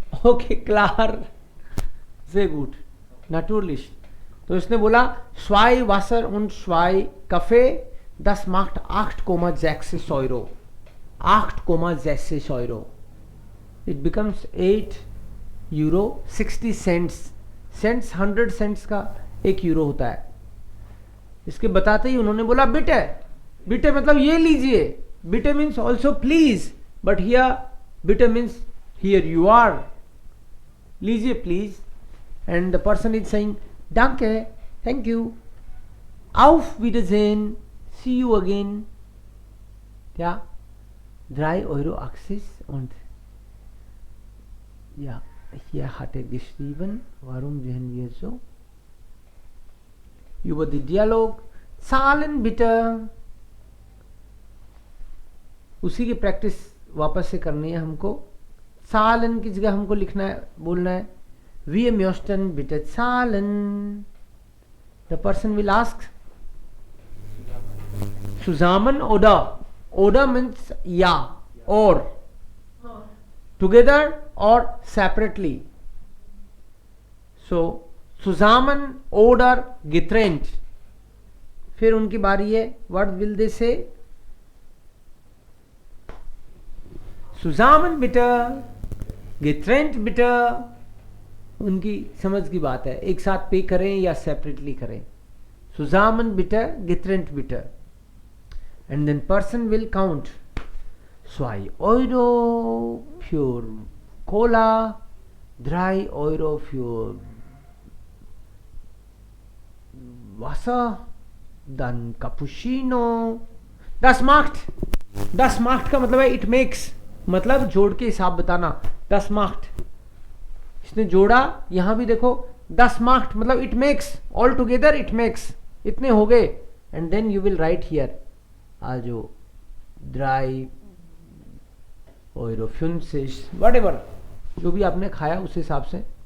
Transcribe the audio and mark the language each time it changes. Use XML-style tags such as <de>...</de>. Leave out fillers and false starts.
<de>ओके, क्लार, sehr gut, natürlich। तो इसने बोला zwei Wasser und zwei Kaffee, das macht 8,6 €, 8,6 €।</de> <en>It becomes 8,60 €।</en> <hi>Cents 100 cents का 1 euro होता है। इसके बताते ही उन्होंने बोला</hi> <en>बिटे,</en> <hi>बिटे मतलब ये लीजिए,</hi> <en>बिटे means also please, but here बिटे means here you are, लीजिए please, and the person is saying danke, thank you,</en> <de>auf Wiedersehen,</de> <en>see you again.</en> <de>Ja, 3,80 € und ja, hier hat er geschrieben, warum sehen wir so? Über die Dialog, Zahlen bitte.</de> <hi>उसी की practice वापस से करनी है हमको। Zahlen की जगह हमको लिखना है, बोलना है</hi> <de>Wir möchten bitte zahlen.</de> <en>The person will ask</en> <de>zusammen oder,</de> <en>oder means ja, or together or separately.</en> <de>So zusammen oder getrennt.</de> <hi>फिर उनकी बारी है,</hi> <en>what will they say?</en> <de>Zusammen bitte, getrennt bitte।</de> <hi>उनकी समझ की बात है, एक साथ पे करें या सेपरेटली करें।</hi> <de>Zusammen bitte, getrennt bitte,</de> <en>and then person will count</en> <de>2 € für Cola, 3 € für Wasser, dann Cappuccino। Das macht</de> <hi>का मतलब है</hi> <en>it makes,</en> <hi>मतलब जोड़ के हिसाब बताना। Das macht, इसने जोड़ा, यहां भी देखो das macht मतलब it makes,</hi> <en>all together it makes,</en> <hi>इतने हो गए,</hi> <en>and then you will write here</en> <hi>also 3,50 €, whatever, जो भी आपने खाया उस हिसाब से।</hi>